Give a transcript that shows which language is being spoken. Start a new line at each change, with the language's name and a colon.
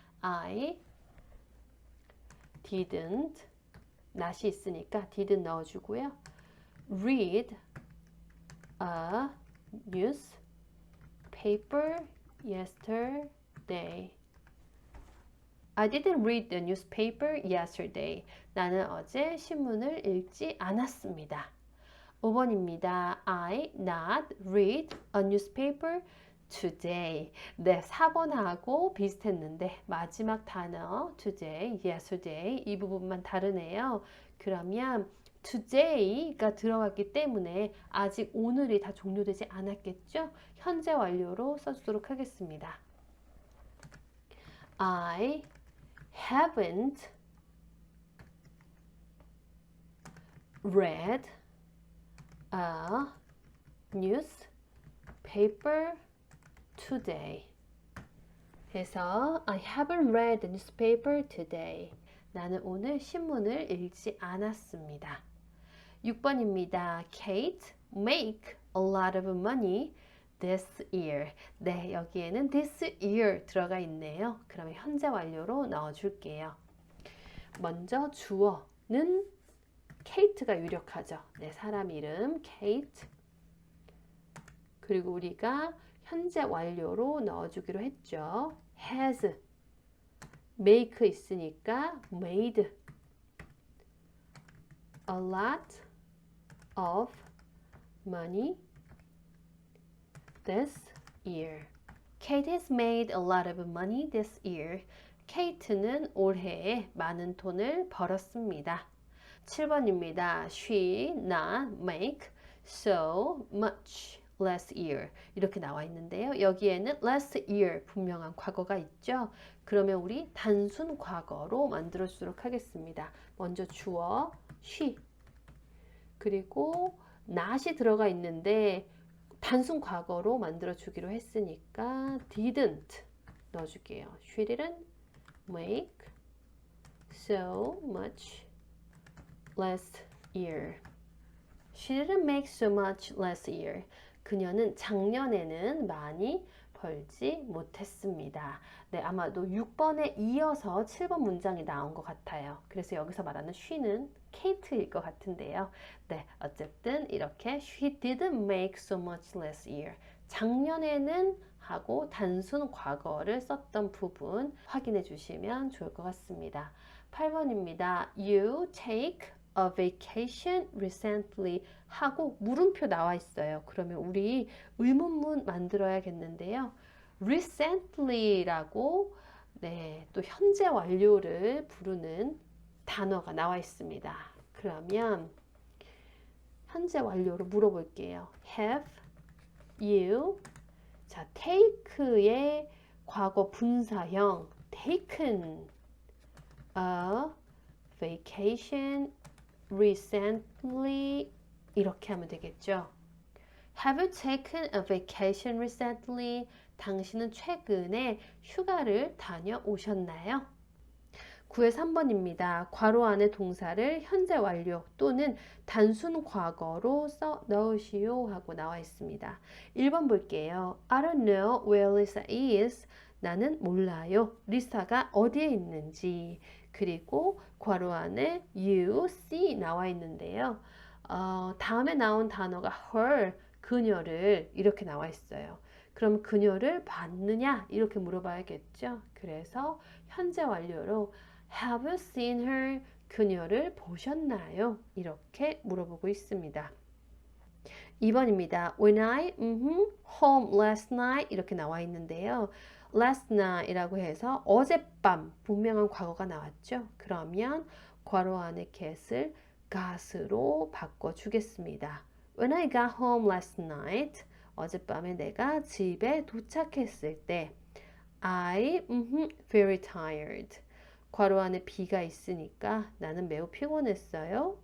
English: I didn't, not이
Korean: 있으니까
English: didn't
Korean: 넣어주고요.
English: read a newspaper yesterday. I didn't read the newspaper yesterday.
Korean: 나는 어제 신문을 읽지 않았습니다. 5번입니다.
English: I not read a newspaper today.
Korean: 네, 4번하고 비슷했는데 마지막 단어 today, yesterday 이 부분만 다르네요. 그러면 today가 들어갔기 때문에 아직 오늘이 다 종료되지 않았겠죠? 현재 완료로 써주도록 하겠습니다.
English: I haven't read a newspaper today.
Korean: 그래서
English: I haven't read the newspaper today.
Korean: 나는 오늘 신문을 읽지 않았습니다. 6번입니다.
English: Kate make a lot of money this year.
Korean: 네, 여기에는 this year 들어가 있네요. 그러면 현재 완료로 넣어줄게요. 먼저 주어는 Kate가 유력하죠. 네, 사람 이름 Kate. 그리고 우리가 현재 완료로 넣어주기로 했죠.
English: has, make
Korean: 있으니까
English: made a lot of money this year. Kate has made a lot of money this year.
Korean: Kate는 올해에 많은 돈을 벌었습니다. 7번입니다.
English: She not make so much last year.
Korean: 이렇게 나와 있는데요. 여기에는 last year 분명한 과거가 있죠. 그러면 우리 단순 과거로 만들어주도록 하겠습니다. 먼저 주어 she. 그리고 not이 들어가 있는데 단순 과거로 만들어 주기로 했으니까 didn't 넣어줄게요.
English: She didn't make so much last year. She didn't make so much last year.
Korean: 그녀는 작년에는 많이 벌지 못했습니다. 네, 아마도 6번에 이어서 7번 문장이 나온 것 같아요. 그래서 여기서 말하는 she는 케이트일 것 같은데요. 네, 어쨌든 이렇게
English: she didn't make so much last year.
Korean: 작년에는 하고 단순 과거를 썼던 부분 확인해 주시면 좋을 것 같습니다. 8번입니다.
English: You take a vacation recently
Korean: 하고 물음표 나와 있어요. 그러면 우리 의문문 만들어야겠는데요. recently라고 네, 또 현재 완료를 부르는 단어가 나와 있습니다. 그러면 현재 완료를 물어볼게요.
English: Have you 자, take의
Korean: 과거 분사형
English: taken a vacation recently
Korean: 이렇게 하면 되겠죠.
English: Have you taken a vacation recently?
Korean: 당신은 최근에 휴가를 다녀오셨나요? 9의 3번입니다. 괄호 안에 동사를 현재 완료 또는 단순 과거로 써 넣으시오 하고 나와 있습니다. 1번 볼게요.
English: I don't know where Lisa is.
Korean: 나는 몰라요. 리사가 어디에 있는지. 그리고 괄호 안에 you see 나와 있는데요. 다음에 나온 단어가 her, 그녀를 이렇게 나와 있어요. 그럼 그녀를 봤느냐? 이렇게 물어봐야겠죠. 그래서 현재 완료로
English: Have you seen her?
Korean: 그녀를 보셨나요? 이렇게 물어보고 있습니다. 2번입니다.
English: When I home last night
Korean: 이렇게 나와 있는데요. last night이라고 해서 어젯밤 분명한 과거가 나왔죠. 그러면 괄호 안에 get을 got으로 바꿔주겠습니다.
English: When I got home last night
Korean: 어젯밤에 내가 집에 도착했을 때
English: I very tired
Korean: 괄호 안에 be가 있으니까 나는 매우 피곤했어요.